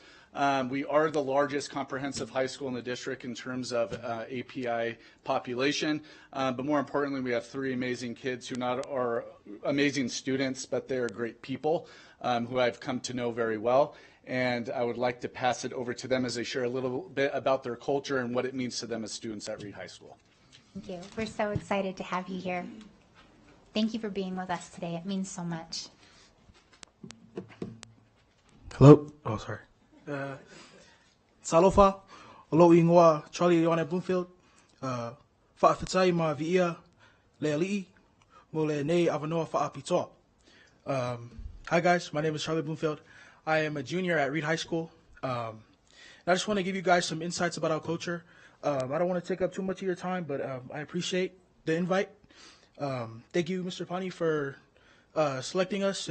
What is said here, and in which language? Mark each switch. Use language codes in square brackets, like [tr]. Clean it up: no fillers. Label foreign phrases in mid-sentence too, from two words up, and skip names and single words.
[en] We are the largest comprehensive high school in the district in terms of API population, but more importantly, we have 3 amazing kids who not are amazing students, but they are great people who I've come to know very well, and I would like to pass it over to them as they share a little bit about their culture and what it means to them as students at Reed High School. Thank you. We're so excited to have you here. Thank you for being with us today. It means so much. Hello. Oh, sorry. [sm] Salofa, olo ingoa Charlie Yone Bloomfield, fa'afitai ma vi'ia le ali'i, mo le nei avanoa fa'apitoa. [en] Hi guys, my name is Charlie Bloomfield. I am a junior at Reed High School. And I just want to give you guys some insights about our culture. I don't want to take up too much of your time, but I appreciate the invite. Thank you, Mr. Pani, for selecting us.